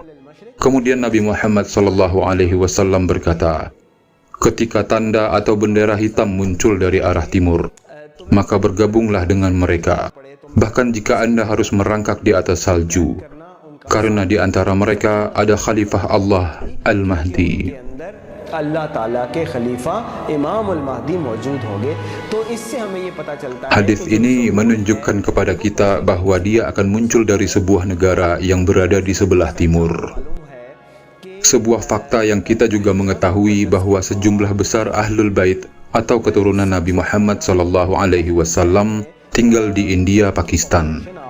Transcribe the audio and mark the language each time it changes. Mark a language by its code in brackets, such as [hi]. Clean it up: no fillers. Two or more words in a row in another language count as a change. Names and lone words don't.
[id] Kemudian Nabi Muhammad SAW berkata, ketika tanda atau bendera hitam muncul dari arah timur, maka bergabunglah dengan mereka. Bahkan jika Anda harus merangkak di atas salju, karena di antara mereka ada Khalifah Allah Al-Mahdi. [hi] अल्लाह ताला के खलीफा इमामुल महदी मौजूद होंगे तो इससे हमें ये पता चलता है [id] Hadis ini menunjukkan kepada kita bahwa dia akan muncul dari sebuah negara yang berada di sebelah timur. Sebuah fakta yang kita juga mengetahui bahwa sejumlah besar Ahlul Bait atau keturunan Nabi Muhammad SAW tinggal di India, Pakistan.